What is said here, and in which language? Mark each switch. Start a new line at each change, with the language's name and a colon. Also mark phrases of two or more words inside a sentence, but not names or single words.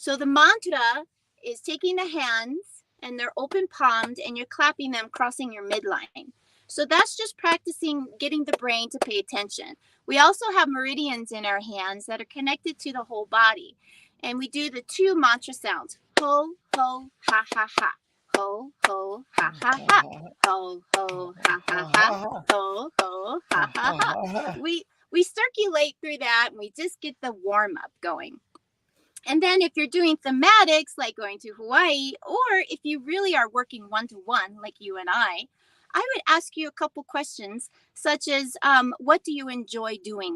English: So the mantra is taking the hands and they're open palmed and you're clapping them, crossing your midline. So that's just practicing getting the brain to pay attention. We also have meridians in our hands that are connected to the whole body. And we do the 2 mantra sounds. Ho, ho, ha, ha, ha. Ho, ho, ha, ha, ha. Ho, ho, ha, ha, ha. Ho, ho, ha, ha, ha. We circulate through that and we just get the warm up going. And then if you're doing thematics, like going to Hawaii, or if you really are working one-to-one, like you and I would ask you a couple questions, such as, what do you enjoy doing?